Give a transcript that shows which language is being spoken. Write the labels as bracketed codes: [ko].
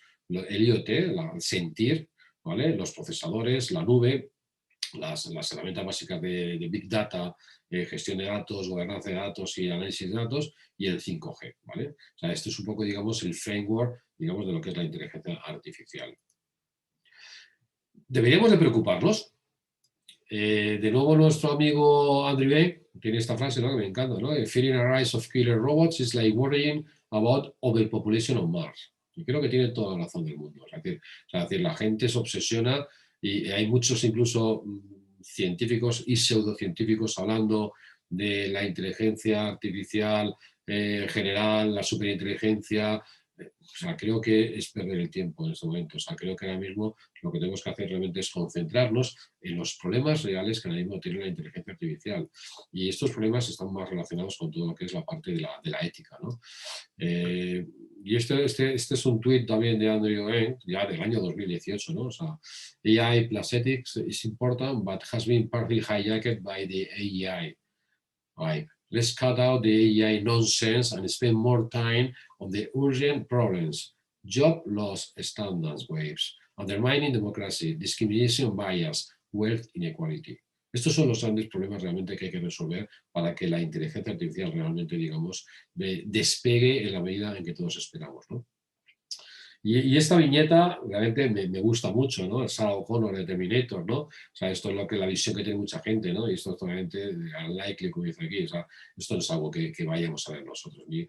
[es] El IoT, el sentir, ¿vale? Los procesadores, la nube, las herramientas básicas de Big Data, gestión de datos, gobernanza de datos y análisis de datos, y el 5G, ¿vale? O sea, esto es un poco, digamos, el framework, digamos, de lo que es la inteligencia artificial. ¿Deberíamos de preocuparnos? De nuevo nuestro amigo Andrew Ng tiene esta frase, ¿no? Que me encanta, ¿no? [en] Fearing a rise of killer robots is like worrying about overpopulation on Mars. [es] Y creo que tiene toda la razón del mundo. Es decir, la gente se obsesiona y hay muchos incluso científicos y pseudocientíficos hablando de la inteligencia artificial general, la superinteligencia. O sea, creo que es perder el tiempo en este momento. O sea, creo que ahora mismo lo que tenemos que hacer realmente es concentrarnos en los problemas reales que ahora mismo tiene la inteligencia artificial. Y estos problemas están más relacionados con todo lo que es la parte de la ética, ¿no? Y este es un tuit también de Andrew Ng, ya del año 2018, ¿no? O sea, [en] AI plus ethics is important, but has been partly hijacked by the AI. Right. Let's cut out the AI nonsense and spend more time on the urgent problems. Job loss standards waves, undermining democracy, discrimination bias, wealth inequality. [es] Estos son los grandes problemas realmente que hay que resolver para que la inteligencia artificial realmente, digamos, despegue en la medida en que todos esperamos, ¿no? Y esta viñeta realmente me gusta mucho, ¿no? El Sarah O'Connor de Terminator, ¿no? O sea, esto es lo que la visión que tiene mucha gente, ¿no? Y esto es totalmente unlikely, como dice aquí. O sea, esto no es algo que vayamos a ver nosotros.